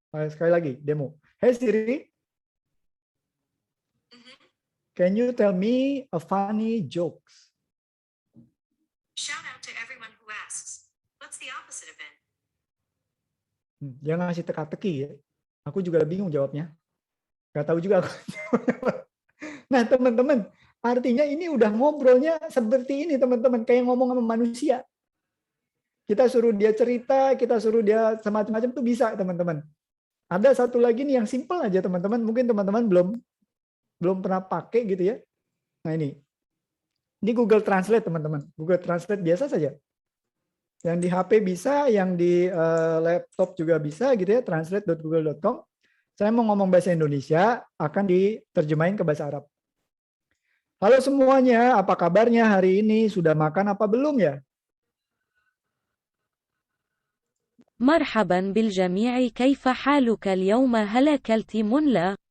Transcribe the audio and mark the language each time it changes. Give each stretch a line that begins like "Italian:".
Indonesian: Sekali lagi, demo.
English: Hey Siri, can you tell me a funny jokes? Shout out to everyone who asks. What's the opposite of in?
Indonesian: Dia ngasih teka-teki ya. Aku juga bingung jawabnya. Gak tahu juga aku. Nah teman-teman, artinya ini udah ngobrolnya seperti ini teman-teman. Kayak ngomong sama manusia. Kita suruh dia cerita, kita suruh dia semacam-macam tuh bisa teman-teman. Ada satu lagi nih yang simple aja teman-teman. Mungkin teman-teman belum pernah pakai gitu ya. Nah ini Google Translate teman-teman. Google Translate biasa saja. Yang di HP bisa, yang di laptop juga bisa gitu ya. Translate.google.com. Saya mau ngomong bahasa Indonesia, akan diterjemahin ke bahasa Arab. Halo semuanya, apa kabarnya hari ini? Sudah makan apa belum ya?
Arabic: مرحبا بالجميع كيف حالك اليوم هل أكلت منلا؟